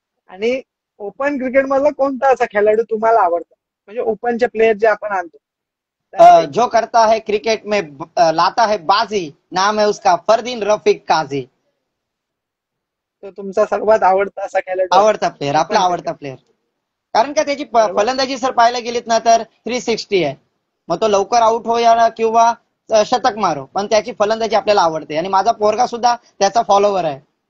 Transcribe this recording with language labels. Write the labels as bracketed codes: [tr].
[mr] आणि open cricket मधला कोणता असा खेळाडू तुम्हाला आवडतो, म्हणजे ओपनचे प्लेयर जे आपण आणतो त्यापैकी? [hi] जो करता है क्रिकेट में लाता है बाजी, नाम है उसका फरदीन रफीक काझी. [mr] तो तुमचा सर्वात आवडता असा खेळाडू आहे आवडता प्लेअर, आपला ओपन आवडता क्रिकेट? प्लेअर. कारण का त्याची बरोबर. फलंदाजी सर पाहायला गेलीत ना तर 360 आहे. मग तो लवकर आउट हो या किंवा शतक मारो, पण त्याची फलंदाजी आपल्याला आवडते. आणि माझा पोरगा सुद्धा त्याचा फॉलोवर आहे